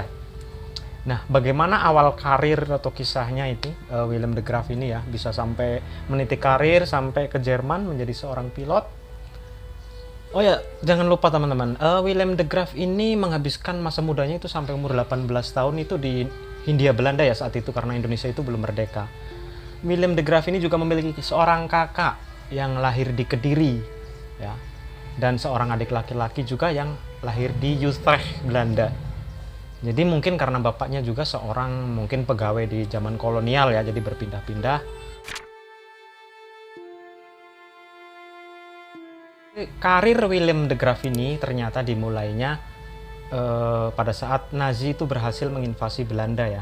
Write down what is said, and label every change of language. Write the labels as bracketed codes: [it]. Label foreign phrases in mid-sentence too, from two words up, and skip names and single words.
[id] Nah, bagaimana awal karir atau kisahnya itu Willem de Graaf ini ya bisa sampai meniti karir sampai ke Jerman menjadi seorang pilot. Oh ya, jangan lupa teman-teman, Willem de Graaf ini menghabiskan masa mudanya itu sampai umur 18 tahun itu di Hindia Belanda ya saat itu, karena Indonesia itu belum merdeka. Willem de Graaf ini juga memiliki seorang kakak yang lahir di Kediri ya, dan seorang adik laki-laki juga yang lahir di Utrecht, Belanda. Jadi mungkin karena bapaknya juga seorang mungkin pegawai di zaman kolonial ya, jadi berpindah-pindah. Karir Willem de Graaf ini ternyata dimulainya pada saat Nazi itu berhasil menginvasi Belanda ya.